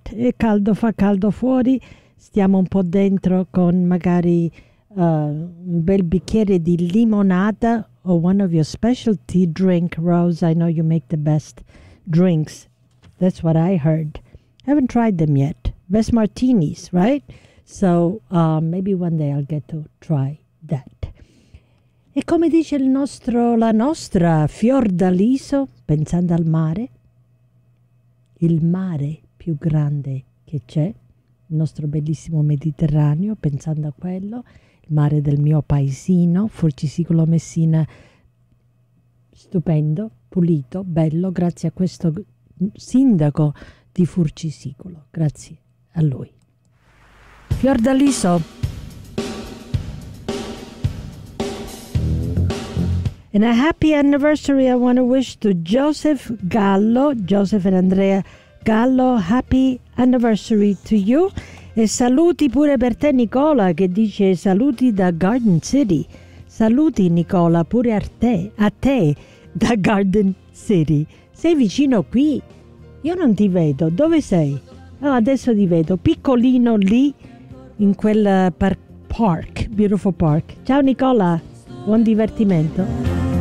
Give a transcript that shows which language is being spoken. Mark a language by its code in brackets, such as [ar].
[it] È caldo, fa caldo fuori. Stiamo un po' dentro con magari un bel bicchiere di limonata or one of your specialty drink, Rose. [en] I know you make the best drinks. That's what I heard. Haven't tried them yet. Best martinis, right? So maybe one day I'll get to try that. [it] E come dice il nostro, la nostra Fiordaliso, pensando al mare, il mare più grande che c'è, il nostro bellissimo Mediterraneo, pensando a quello, il mare del mio paesino, Forcisicolo Messina, stupendo, pulito, bello, grazie a questo sindaco di Forcisicolo, grazie a lui. Fiordaliso. [en] And a happy anniversary I want to wish to Joseph Gallo, Joseph and Andrea Gallo, happy anniversary to you. [it] E saluti pure per te, Nicola, che dice saluti da Garden City. Saluti, Nicola, pure a te da Garden City. Sei vicino qui? Io non ti vedo. Dove sei? Oh, adesso ti vedo. Piccolino lì, in quel park, beautiful park. Ciao, Nicola. Buon divertimento.